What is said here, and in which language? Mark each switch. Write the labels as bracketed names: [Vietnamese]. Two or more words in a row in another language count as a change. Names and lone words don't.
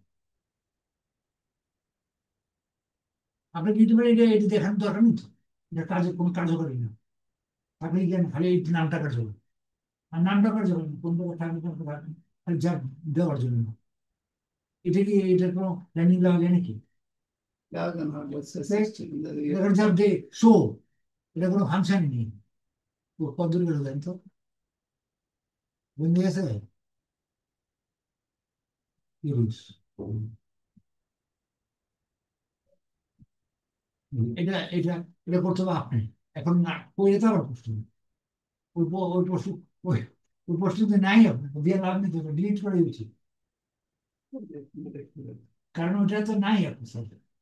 [Bangla] আপনি দিতে পারেন, এটা এটা দেখানোর দরকার নেই তো, এটা কাজে কোনো কার্যকরী না, আপনি জ্ঞান খালি এই নামটা কার্যকরী, আর নামটা করে যাবেন কোন জায়গায় থাকবে কোন জায়গায় থাকবে, আর যা দেওয়ার জন্য। এটা কি এটার কোনো লাইনিং দেওয়া যায় নাকি? [German] Ja, dann haben wir jetzt das [Bangla] দেখ, [German] System in der [Bangla] দেখেন [German] Regel. [Bangla] সব যে শো, এটা কোনো ফাংশনই নেই। ও কতদূর গেল জানেন তো, বুঝতে গেছে? ইউজ এটা এটা এটা করতে হবে আপনি, এখন না কইলে তো আবার প্রশ্ন, ওই প্রশ্ন, ওই ওই প্রশ্ন যদি নাই আপনার দিয়ে লাভ নেই, ডিলিট করে উচিত, কারণ ওটা তো নাই আপনার সাথে।